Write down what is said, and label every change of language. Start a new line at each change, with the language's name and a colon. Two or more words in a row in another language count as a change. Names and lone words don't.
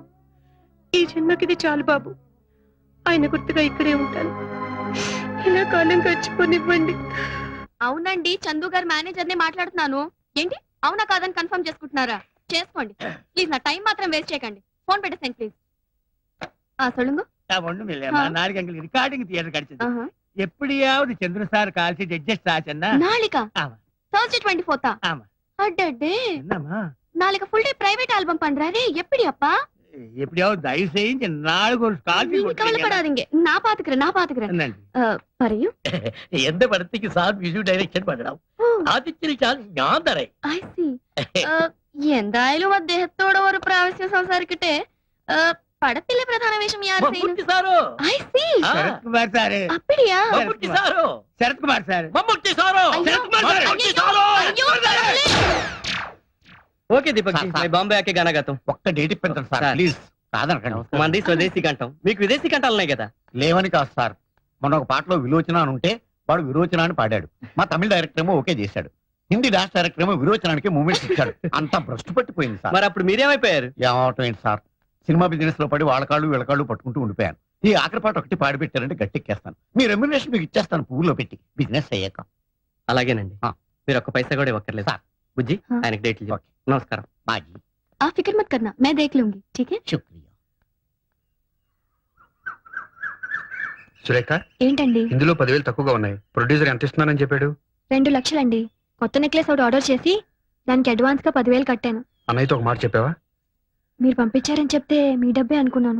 Telugu: ఈ జన్మకిది చాలు బాబు. ఆయన గుర్తుగా ఇక్కడే ఉంటాను. ఇలా కాలం గడిచిపోనివ్వండి. అవునండి, చందు గారు మేనేజర్ నే మాట్లాడుతున్నాను. ఏంటి అవునా కాదని కన్ఫర్మ్ చేసుకుంటున్నారా? చేసుకోండి ప్లీజ్, నా టైం మాత్రం వేస్ట్ చేయకండి. ఫోన్ పెట్టేసాను ప్లీజ్.
Tamil: சொல்லுங்க. ஒண்ணும் இல்லையம்மா, நாளைக்கு எங்களுக்கு ரிகார்டிங் தியேட்டர் கிடைச்சது. எப்படியாவது சந்திர சார்
English: call sheet adjust
Tamil: ஆச்சுன்னா நாளைக்கா? ஆமா. Thursday 24th. ஆமா. அடடே, என்னம்மா நாளைக்கு
English: full day private album
Tamil: பண்றாரு. எப்படி அப்பா? எப்படியாவது தயவு செஞ்சு நாளைக்கு ஒரு கால் நீங்க கவலைப்படாதீங்க, நான் பாத்துக்கிறேன்.
Malayalam: പറയൂ. എന്റെ പടത്തേക്ക് സാർ വിഷു ഡയറക്ഷൻ പടണം. ആദ്യത്തിൽ ഞാൻ തരാം.
English: I see.
Malayalam: എന്തായാലും അദ്ദേഹത്തോട് ഒരു പ്രാവശ്യം സംസാരിക്കട്ടെ. പടത്തിലെ പ്രധാന വേഷം യാർ ചെയ്യുന്നു? സാറോ?
English: I see.
Tamil: சரத்குமார் சாரு. அப்படியா?
Malayalam: മമ്മൂട്ടി സാറോ?
Tamil: சரத்குமார் சாரு.
Malayalam: മമ്മൂട്ടി സാറോ?
Tamil: சரத்குமார் சாரு.
Malayalam: മമ്മൂട്ടി സാറോ?
Telugu: ఓకే దీపక్ జీ, నేను బాంబే
Hindi: आके गाना गाता हूं.
Telugu: ఒక్క డేట్ ఇప్పించండి సార్ సార్. ప్లీజ్. కాదనకండి. మంది స్వదేశీ కంఠం, మీకు విదేశీ కంఠాలు ఉన్నాయి కదా. లేవని కాదు సార్, మొన్న ఒక పాటలో విలోచన అని ఉంటే వాడు విరోచన అని పాడాడు. మా తమిళ డైరెక్టర్ ఏమో ఓకే చేశాడు. హిందీ
English: dance director
Telugu: ఏమో విరోచనానికి మూమెంట్స్ ఇచ్చాడు. అంతా భ్రష్టు పట్టిపోయింది సార్. మరి అప్పుడు మీరేమైపోయారు? ఏమవటం ఏంటి సార్, సినిమా బిజినెస్ లో పడి వాళ్ళ కాళ్ళు వీళ్ళ కాళ్ళు పట్టుకుంటూ ఉండిపోయాను. ఈ ఆఖరి పాట ఒకటి పాడి పెట్టారంటే గట్టెక్కేస్తాను. మీ రెమ్యునరేషన్ మీకు ఇచ్చేస్తాను పువ్వులో పెట్టి, బిజినెస్ అయ్యాక. అలాగేనండి, మీరు ఒక్క పైసా కూడా ఇవ్వక్కర్లేదు. సార్. బుజ్జి, ఆయనకి డేట్లు చెప్పు. నమస్కారం. బాజీ.
Hindi: आप फिक्र मत करना, मैं देख लूंगी. ठीक है?
Telugu: శుక్రియా. సురేఖ, ఏంటండి? ఇందులో 10,000 తక్కువగా ఉన్నాయి. ప్రొడ్యూసర్ ఎంత ఇస్తున్నానని చెప్పాడు? 2 లక్షలండి. కొత్త నెక్లెస్ ఒకటి ఆర్డర్ చేసి దానికి అడ్వాన్స్ గా 10,000 కట్టాను. అన్నయ్యతో ఒక మాట చెప్పావా? మీరు పంపించారని చెప్తే మీ డబ్బే అనుకున్నాను.